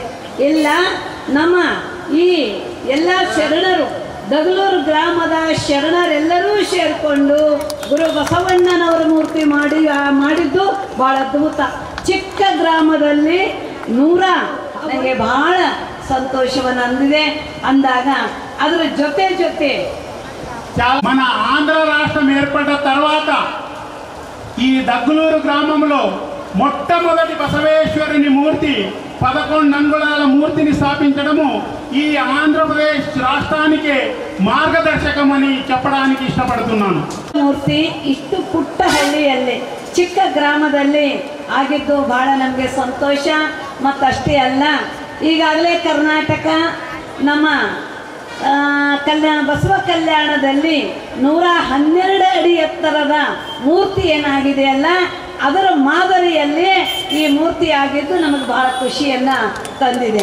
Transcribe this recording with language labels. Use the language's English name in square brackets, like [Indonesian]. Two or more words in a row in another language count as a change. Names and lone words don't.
[Kannada] ಇಲ್ಲ, ನಮ್ಮ ಈ ಎಲ್ಲ ಶರಣರು ದಗಲೂರು ಗ್ರಾಮದ ಶರಣರೆಲ್ಲರೂ ಸೇರಿಕೊಂಡು ಗುರು ಬಸವಣ್ಣನವರ ಮೂರ್ತಿ ಮಾಡಿದ್ದು ಭಾಳ ಅದ್ಭುತ. ಚಿಕ್ಕ ಗ್ರಾಮದಲ್ಲಿ ನನಗೆ ಭಾಳ ಸಂತೋಷವನ್ನು ಅಂದಿದೆ. ಅಂದಾಗ ಅದರ ಜೊತೆ [Telugu] మన ఆంధ్ర రాష్ట్రం ఏర్పడ్డ తర్వాత ఈ దగ్గలూరు గ్రామంలో మొట్టమొదటి బసవేశ్వరుని మూర్తి 11 అంగుళాల మూర్తిని స్థాపించడము ఈ ఆంధ్రప్రదేశ్ రాష్ట్రానికి మార్గదర్శకమని చెప్పడానికి ఇష్టపడుతున్నాను. [Kannada] ಮೂರ್ತಿ ಇಷ್ಟು ಪುಟ್ಟ ಹಳ್ಳಿಯಲ್ಲಿ ಚಿಕ್ಕ ಗ್ರಾಮದಲ್ಲಿ ಆಗಿದ್ದು ಭಾಳ ನಮಗೆ ಸಂತೋಷ. ಮತ್ತಷ್ಟೇ ಅಲ್ಲ, ಈಗಾಗಲೇ ಕರ್ನಾಟಕ ನಮ್ಮ ಬಸವ ಕಲ್ಯಾಣದಲ್ಲಿ 112 ಅಡಿ ಎತ್ತರದ ಮೂರ್ತಿ ಏನಾಗಿದೆಯಲ್ಲ, ಅದರ ಮಾದರಿಯಲ್ಲಿ ಈ ಮೂರ್ತಿ ಆಗಿದ್ದು ನಮಗೆ ಭಾಳ ಖುಷಿಯನ್ನು ತಂದಿದೆ.